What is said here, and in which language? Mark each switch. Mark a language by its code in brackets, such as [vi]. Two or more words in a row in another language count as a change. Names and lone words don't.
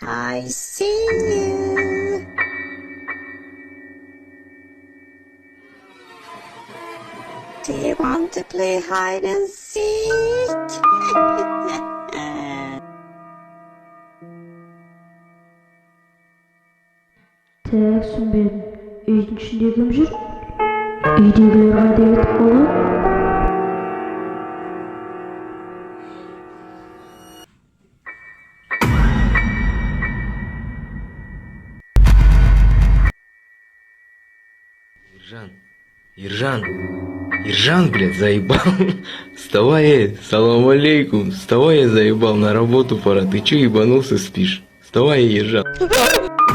[en] I see you. Do you want to play hide and seek? [kk] Түсінбедім. Үйдің ішінде кім жүр? Үйдегілер қайда кетіп қалған? Ержан, [ru] блядь, заебал. Вставай, [ar] سلام عليكم. [ru] Вставай, я заебал, на работу пора. Ты че ебанулся, спишь? Вставай, Ержан.